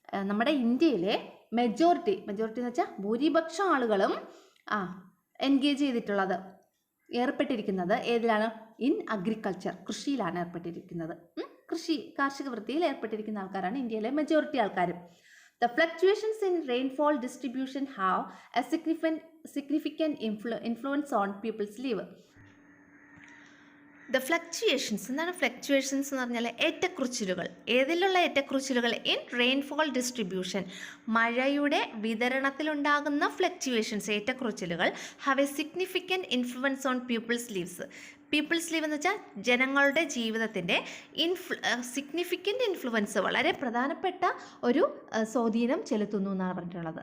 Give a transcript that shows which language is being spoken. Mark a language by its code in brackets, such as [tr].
[ml] നമ്മുടെ ഇന്ത്യയിലെ മെജോറിറ്റി എന്ന് വെച്ചാൽ ഭൂരിപക്ഷം ആളുകളും എൻഗേജ് ചെയ്തിട്ടുള്ളത്, ഏർപ്പെട്ടിരിക്കുന്നത് ഏതിലാണ്? [en] in agriculture, [ml] കൃഷിയിലാണ് ഏർപ്പെട്ടിരിക്കുന്നത്. കാർഷിക വൃത്തിയിൽ ഏർപ്പെട്ടിരിക്കുന്ന ആൾക്കാരാണ് ഇന്ത്യയിലെ മെജോറിറ്റി ആൾക്കാരും. [en] The fluctuations in rainfall distribution have a significant influence on people's life. The fluctuations. [ml] എന്താണ് ഫ്ലക്ച്വേഷൻസ് എന്ന് പറഞ്ഞാൽ? ഏറ്റക്കുറിച്ചിലുകൾ. ഏതിലുള്ള ഏറ്റക്കുറിച്ചിലുകൾ? [en] in rainfall distribution, [ml] മഴയുടെ വിതരണത്തിലുണ്ടാകുന്ന fluctuations, ഏറ്റക്കുറിച്ചിലുകൾ [en] Have a significant influence on people's lives. [ml] People's leave എന്ന് വെച്ചാൽ ജനങ്ങളുടെ ജീവിതത്തിൻ്റെ സിഗ്നിഫിക്കൻറ്റ് ഇൻഫ്ലുവൻസ്, വളരെ പ്രധാനപ്പെട്ട ഒരു സ്വാധീനം ചെലുത്തുന്നു എന്നാണ് പറഞ്ഞിട്ടുള്ളത്.